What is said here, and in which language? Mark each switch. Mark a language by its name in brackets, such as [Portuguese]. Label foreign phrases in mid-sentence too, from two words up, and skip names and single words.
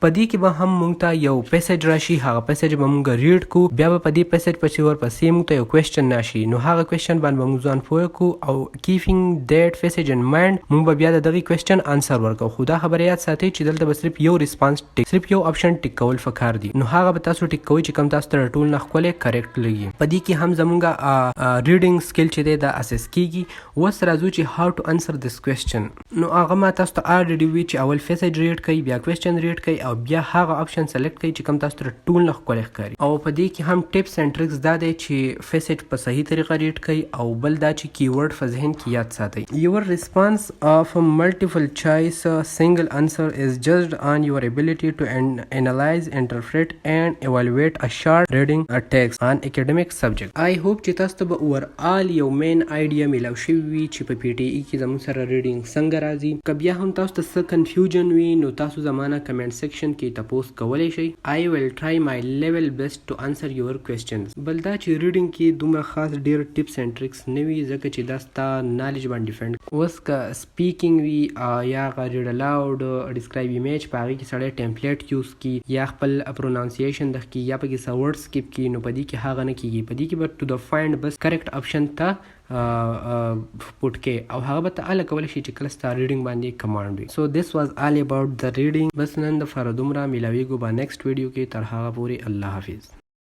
[Pashto] په دې کې به هم مونږ ته یو پیسج راشي، هغه پیسج به مونږ ریډ کو، بیا به په دې پیسج پسې ورپسې مونږ ته یو کوېسچن راشي، نو هغه کوېسچن باندې به مونږ ځان پوه کړو او [English] keeping that passage in mind [Pashto] مونږ به بیا د دغې [English] question answer [Pashto] ورکوو. خو دا خبره یاد ساتئ چې دلته به صرف یو [English] response tick, [Pashto] صرف یو [English] option tick [Pashto] کول پکار دي، نو هغه به تاسو ټیک کوئ چې کوم تاسو ته ټول نه ښکلی کریکټ لګي. په دې کې هم زمونږ [English] reading skill [Pashto] چې دی دا اسیس کیږي. اوس راځو چې [English] how to answer this question. [Pashto] نو هغه ما تاسو ته already وی چې اول [English] passage read [Pashto] کړئ، بیا [English] question read [Pashto] کړئ او بیا هغه [English] option select [Pashto] کړئ چې کوم تاسو ته ټول نه ښکلی ښکاري. او په دې کې هم [English] tips and tricks [Pashto] دا دی چې پیسج په صحیح طریقه ریډ کړئ او بل دا چې [English] key word [Pashto] په ذهن کې یاد ساتئ. [English] Your response of a multiple choice single answer is judged on your ability to analyze, interpret and evaluate a short reading a text on academic subject. I hope [Pashto] چې تاسو ته به overall یو [English] main idea [Pashto] میلاو شوي وي چې په پی ټي ای کې زموږ سره ریډینګ څنګه راځي. که بیا هم تاسو ته څه کنفیوژن وي نو تاسو زمانه [English] comment section [Pashto] کې تپوس کولی شئ. [English] I will try my level best to answer your questions. [Pashto] بل دا چې ریډینګ کې دومره خاص ډیر [English] tips and tricks [Pashto] نه وي ځکه چې دا ستا نالج باندې ډیپینډ. اوس که سپیکینګ وي یا [English] read aloud describe image [Pashto] په هغې کې سړی [English] template use [Pashto] کړي یا خپل پرونانسیشن دغ کړي یا پکې څه [English] word skip [Pashto] کړي، نو په دې کې هغه نه کېږي. په دې کې به [English] to the find best correct option [Pashto] ته پوټ کې او هغه به ته هله کولی شي چې کله ستا ریډینګ باندې کمانډ وي. [English] so this was all about the reading. [Pashto] بس نن دپاره دومره، میلاویږو به [English] next video [Pashto] کې. تر هغه پورې الله حافظ.